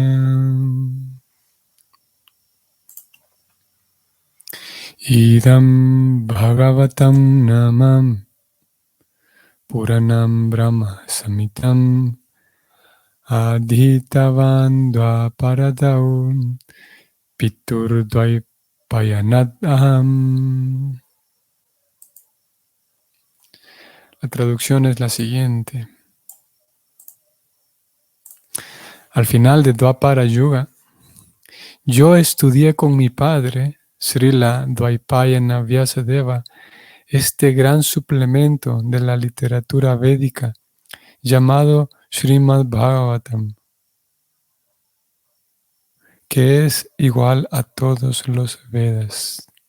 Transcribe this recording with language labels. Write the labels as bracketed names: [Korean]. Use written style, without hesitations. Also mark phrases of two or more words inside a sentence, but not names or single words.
[Sanskrit] Idam Bhagavatam Namam Puranam Brahma Samitam Adhitavan Dvaparadau Pitur Dvaipayanat Aham. [Spanish] La traducción es la siguiente. Al final de Dvapara Yuga, yo estudié con mi padre, Srila Dvaipayana Vyasadeva, este gran suplemento de la literatura védica llamado Srimad Bhagavatam, que es igual a todos los Vedas.